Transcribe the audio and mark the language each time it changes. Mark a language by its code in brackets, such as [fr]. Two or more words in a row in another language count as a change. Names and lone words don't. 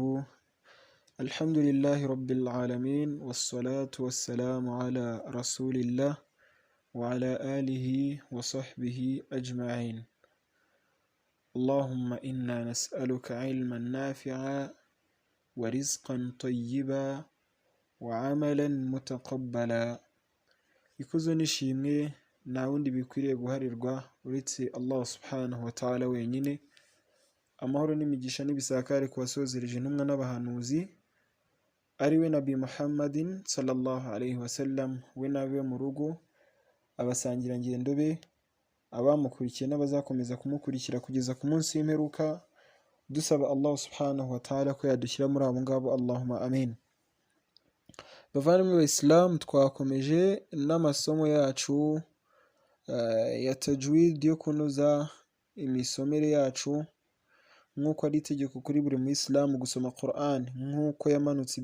[ar] الحمد لله رب العالمين، والصلاة والسلام على رسول الله وعلى آله وصحبه أجمعين. اللهم إنا نسألك علما نافعا ورزقا طيبا وعملا متقبلا. [rw] ikuzo nishimwe nta wundi bikwiriye guharirwa uretse Allah [ar] سبحانه وتعالى [rw] wenyine. Amahoro n'imigisha n'ibisakare ku basozereje intumwa n'abahanuzi ari we Nabi Muhammadin [ar] صلى الله عليه وسلم, [rw] we n'abe mu rugo, abasangirangendo be, abamukurikiye n'abazakomeza kumukurikira kugeza ku munsi w'imperuka, dusaba Allah [ar] سبحانه وتعالى [rw] ko yadushyira muri abo ngabo, [ar] اللهم آمين. [rw] Bavandimwe b'Islam, twakomeje n'amasomo yacu ya tajwid yo kunoza imisomere yacu nk'uko ari itegeko kuri buri Muislamu gusoma Quran nk'uko yamanutse.